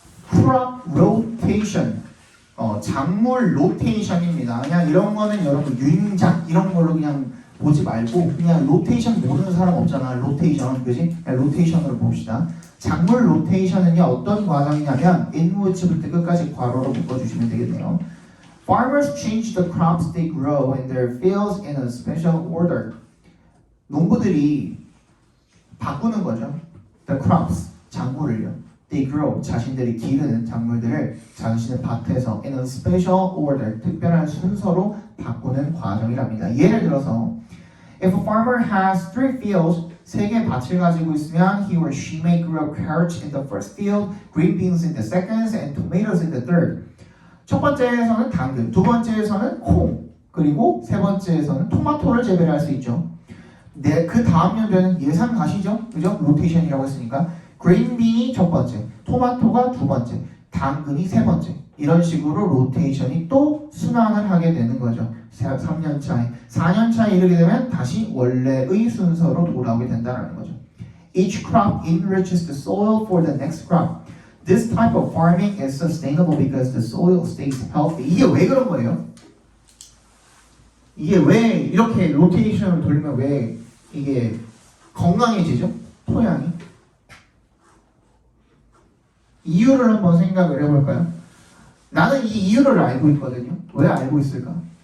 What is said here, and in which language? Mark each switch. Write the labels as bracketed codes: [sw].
[ko] crop rotation, 작물 로테이션입니다. 그냥 이런 거는 여러분 윤작 이런 걸로 그냥 보지 말고 그냥 로테이션 모르는 사람 없잖아. 로테이션, 그지? 로테이션으로 봅시다. 작물 로테이션은요 어떤 과정이냐면 인우츠부터 끝까지 괄호로 묶어주시면 되겠네요. [en] Farmers change the crops they grow in their fields in a special order. [ko] 농부들이 바꾸는 거죠. [en] The crops, [ko] 작물을요. [en] They grow, [ko] 자신들이 기르는 작물들을 자신의 밭에서 [en] in a special order, [ko] 특별한 순서로 바꾸는 과정이랍니다. 예를 들어서 [en] If a farmer has 3 fields, [ko] 3개 밭을 가지고 있으면 [en] he or she may grow carrots in the first field, green beans in the second, and tomatoes in the third. [ko] 첫 번째에서는 당근, 두 번째에서는 콩, 그리고 세 번째에서는 토마토를 재배를 할 수 있죠. 네, 그 다음 연도에는 예상 가시죠? 그죠? 로테이션이라고 했으니까 green bean이 첫 번째, 토마토가 두 번째, 당근이 세 번째. 이런 식으로 로테이션이 또 순환을 하게 되는 거죠. 3년 차에, 4년 차에 이르게 되면 다시 원래의 순서로 돌아오게 된다는 거죠. [en] Each crop enriches the soil for the next crop. This type of farming is sustainable because the soil stays healthy. [ko] 이게 왜 그런 거예요? 이게 왜 이렇게 로테이션을 돌리면 왜 이게 건강해지죠? 토양이. 이유를 한번 생각을 해볼까요? 나는 이 이유를 알고 있거든요. 왜 알고 있을까?